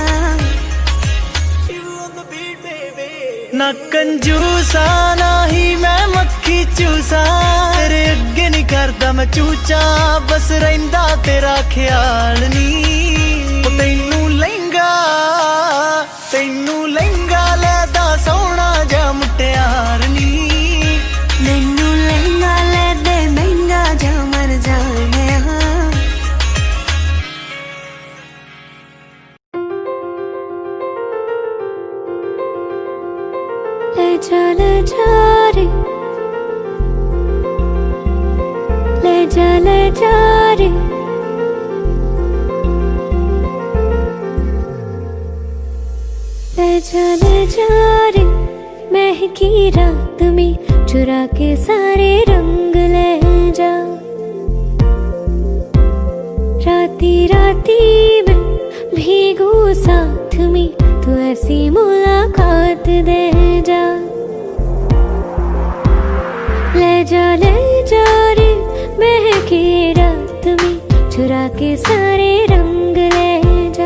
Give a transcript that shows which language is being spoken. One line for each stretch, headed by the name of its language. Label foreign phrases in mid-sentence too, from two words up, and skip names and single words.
Punjabi: ਨਾ ਕੰਜੂਸਾ ਨਾ ਹੀ ਮੈਂ ਮੱਖੀ ਚੂਸਾ, ਤੇਰੇ ਅੱਗੇ ਨਹੀਂ ਕਰਦਾ ਮੈਂ ਚੂਚਾ, ਬਸ ਰਹਿੰਦਾ ਤੇਰਾ ਖ਼ਿਆਲ ਨੀ। ਤੈਨੂੰ ਲਹਿੰਗਾ ਲੈਂਦਾ ਸੋਹਣਾ ਜਾ ਮੁਟਿਆਰ ਨੀ, ਮੈਨੂੰ ਲਹਿੰਗਾ ਲੈ ਦੇ ਮਹਿੰਗਾ ਜਾ ਮਰ ਜਾਣੇ।
Hindi: ले जा रे, ले जा रे। ले जा रे, महकी रात में चुरा के सारे रंग ले जा। राती राती में भीगू साथ में तू ऐसी मुलाकात दे जा। ले जा रे महके रात में, चुरा के सारे रंग ले जा।